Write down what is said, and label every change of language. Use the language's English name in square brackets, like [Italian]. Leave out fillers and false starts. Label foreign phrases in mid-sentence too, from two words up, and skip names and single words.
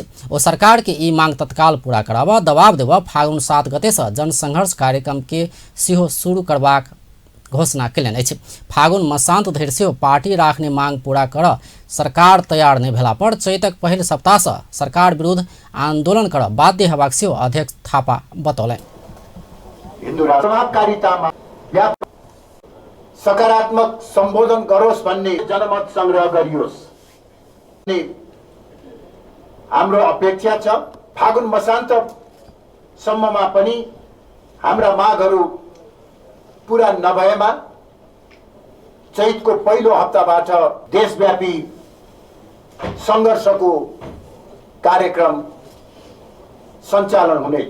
[Maithili] ओ सरकार के ई मांग तत्काल पूरा कराबा दबाव देबा फागुन 7 गते से जनसंघर्ष कार्यक्रम के सेहो शुरू करबाक घोषणा कयलनि अछि। फागुन मसांत धरि सेहो पार्टी राखने मांग पूरा कर सरकार तैयार नहीं भेला पर चैतक पहिल सप्ताह से सरकार विरुद्ध आंदोलन कर बाध्य हेबाक सेहो अध्यक्ष थापा बतौलनि। [Nepali] हिन्दू राष्ट्रवादकारितामा सकारात्मक सम्बोधन गरोस् भन्ने जनमत संग्रह गरियोस् हाम्रो अपेक्षा छ। फागुन मसान्त सम्ममा पनि हाम्रा मागहरू पूरा नभएमा चैतको पहिलो हप्ताबाट देशव्यापी संघर्षको कार्यक्रम सञ्चालन हुनेछ।